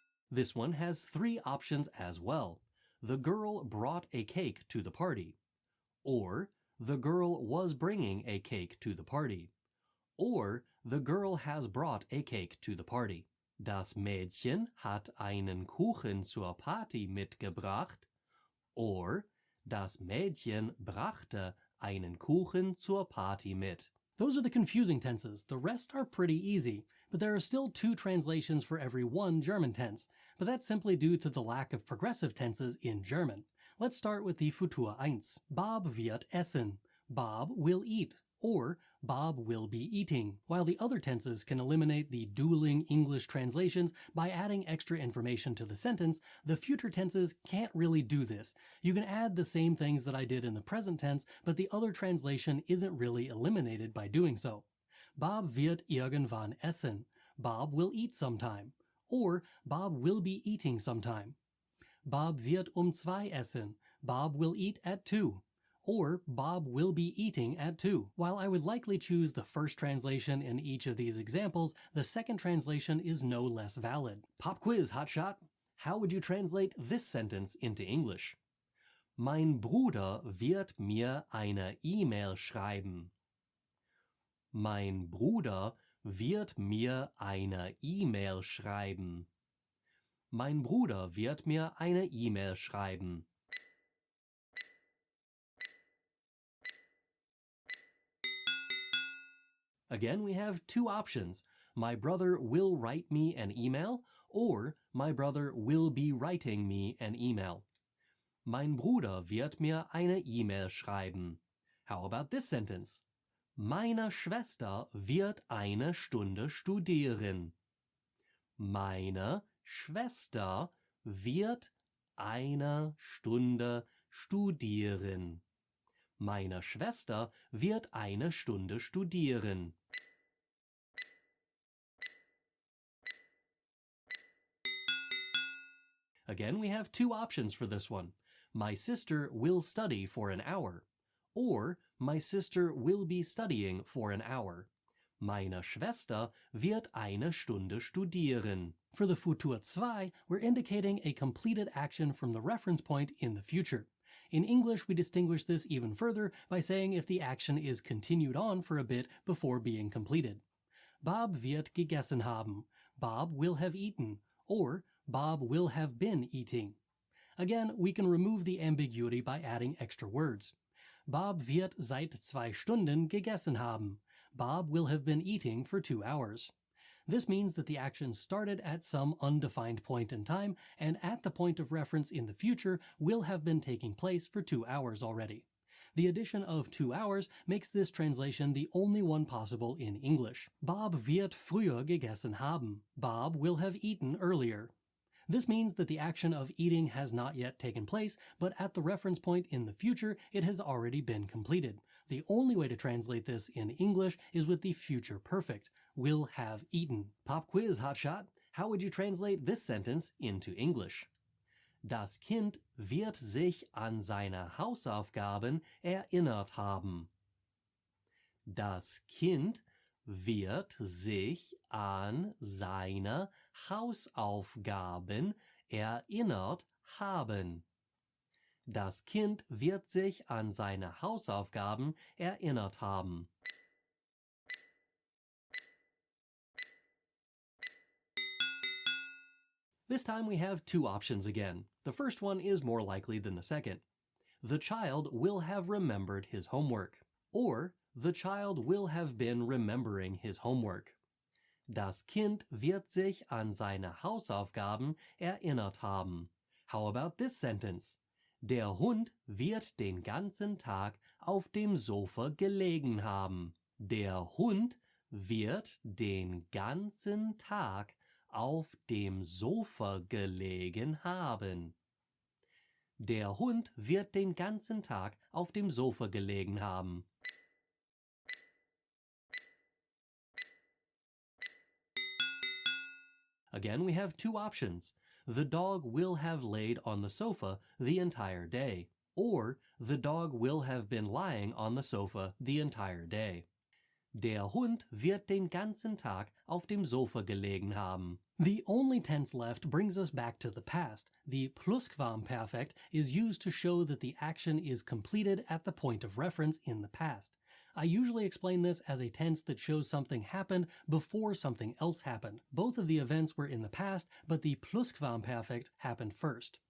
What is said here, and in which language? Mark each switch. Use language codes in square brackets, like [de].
[en] This one has three options as well. The girl brought a cake to the party. Or, the girl was bringing a cake to the party. Or, the girl has brought a cake to the party. [de] Das Mädchen hat einen Kuchen zur Party mitgebracht. Or, das Mädchen brachte einen Kuchen zur Party mit. [en] Those are the confusing tenses. The rest are pretty easy, but there are still two translations for every one German tense, but that's simply due to the lack of progressive tenses in German. Let's start with the Futur 1. [de] Bob wird essen. [en] Bob will eat, or Bob will be eating, while the other tenses can eliminate the dueling English translations by adding extra information to the sentence. The future tenses can't really do this. You can add the same things that I did in the present tense, but the other translation isn't really eliminated by doing so. [de] Bob wird irgendwann essen. [en] Bob will eat sometime. Or Bob will be eating sometime. [de] Bob wird 2 essen. [en] Bob will eat at 2. Or Bob will be eating at 2. While I would likely choose the first translation in each of these examples, the second translation is no less valid. Pop quiz, hotshot! How would you translate this sentence into English? [de] Mein Bruder wird mir eine E-Mail schreiben. Mein Bruder wird mir eine E-Mail schreiben. Mein Bruder wird mir eine E-Mail schreiben. [en] Again, we have two options. My brother will write me an email, or my brother will be writing me an email. [de] Mein Bruder wird mir eine E-Mail schreiben. [en] How about this sentence? [de] Meine Schwester wird eine Stunde studieren. Meine Schwester wird eine Stunde studieren. Meine Schwester wird eine Stunde studieren. [en] Again, we have two options for this one. My sister will study for an hour. Or, my sister will be studying for an hour. [de] Meine Schwester wird eine Stunde studieren. [en] For the Futur 2, we're indicating a completed action from the reference point in the future. In English, we distinguish this even further by saying if the action is continued on for a bit before being completed. [de] Bob wird gegessen haben. [en] Bob will have eaten. Or, Bob will have been eating. Again, we can remove the ambiguity by adding extra words. [de] Bob wird seit 2 Stunden gegessen haben. [en] Bob will have been eating for 2 hours. This means that the action started at some undefined point in time, and at the point of reference in the future will have been taking place for 2 hours already. The addition of 2 hours makes this translation the only one possible in English. [de] Bob wird früher gegessen haben. [en] Bob will have eaten earlier. This means that the action of eating has not yet taken place, but at the reference point in the future, it has already been completed. The only way to translate this in English is with the future perfect, will have eaten. Pop quiz, hotshot. How would you translate this sentence into English? [de] Das Kind wird sich an seine Hausaufgaben erinnert haben. Das Kind wird sich an seine Hausaufgaben erinnert haben. Das Kind wird sich an seine Hausaufgaben erinnert haben. [en] This time we have two options again. The first one is more likely than the second. The child will have remembered his homework. Or, the child will have been remembering his homework. [de] Das Kind wird sich an seine Hausaufgaben erinnert haben. [en] How about this sentence? [de] Der Hund wird den ganzen Tag auf dem Sofa gelegen haben. Der Hund wird den ganzen Tag auf dem Sofa gelegen haben. Der Hund wird den ganzen Tag auf dem Sofa gelegen haben. [en] Again, we have two options. The dog will have laid on the sofa the entire day. Or, the dog will have been lying on the sofa the entire day. [de] Der Hund wird den ganzen Tag auf dem Sofa gelegen haben. [en] The only tense left brings us back to the past. The Plusquamperfekt is used to show that the action is completed at the point of reference in the past. I usually explain this as a tense that shows something happened before something else happened. Both of the events were in the past, but the Plusquamperfekt happened first.